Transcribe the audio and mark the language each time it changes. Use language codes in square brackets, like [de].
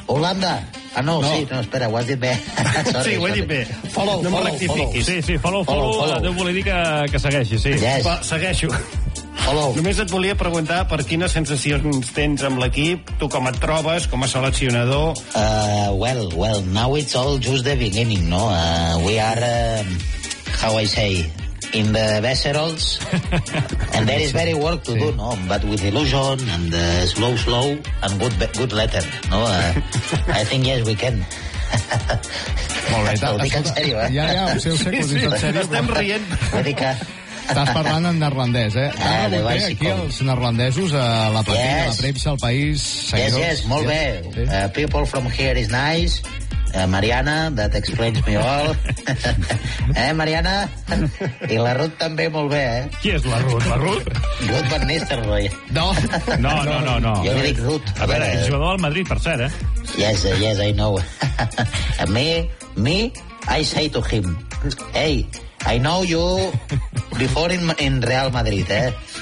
[ca] Holanda. Ah, no, sí, no, espera, ho has dit bé. Sorry, sí, ho he dit bé. [en] Follow. Follow. [ca] Deu voler dir que segueixi, sí. [en] Yes. [ca] Segueixo. Només et volia preguntar per quines sensacions tens amb l'equip, tu com et trobes, com a seleccionador? [en] Well, now it's all just the beginning, no? We are, how I say, in the vessels, and there is very work to do, no? But with illusion, and slow, and good letter, no? I think yes, we can. [ca] Molt bé, ho dic en sèrio, eh? Ja, ho dic en sèrio. Estàs parlant en neerlandès, eh? Aquí els neerlandesos, a la platina, [en] yes. [ca] La premsa, al país... [en] Seguidors. Yes, [ca] molt bé. [en] Yes. People from here is nice. Mariana, that explains me all. Mariana? [ca] I la Ruth també, molt bé, eh? Qui és la Ruth? La Ruth? Ruth Van Nistelrooy. No. Jo li dic Ruth. A veure, és jugador del Madrid, per cert, eh? [en] Yes, I know. Me, I say to him, hey, I know you before in Real Madrid, eh?